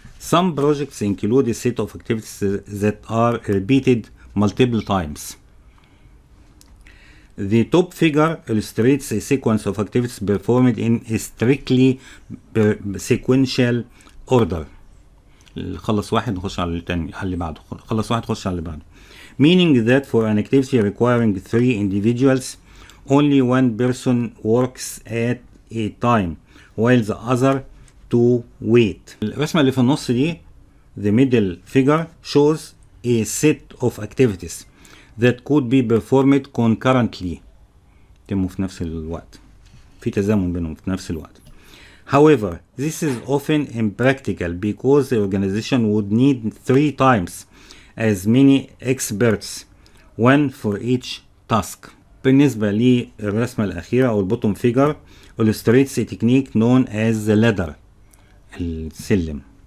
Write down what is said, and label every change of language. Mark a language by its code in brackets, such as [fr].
[en] Some projects include a set of activities that are repeated multiple times. The top figure illustrates a sequence of activities performed in a strictly sequential order. [ar] خلص واحد نخش على التاني، على اللي بعده، خلص واحد نخش على اللي بعده. [en] Meaning that for an activity requiring 3 individuals, only one person works at a time, while the other 2 wait. [ar] الرسمة اللي في النص دي [en] the middle figure shows a set of activities that could be performed concurrently. [ar] يتموا في نفس الوقت، في تزامن بينهم في نفس الوقت. [en] However, this is often impractical because the organization would need 3 times as many experts, one for each task. [ar] بالنسبة للرسمة الأخيرة أو البوتوم [en] figure illustrates a technique known as the ladder، السلم.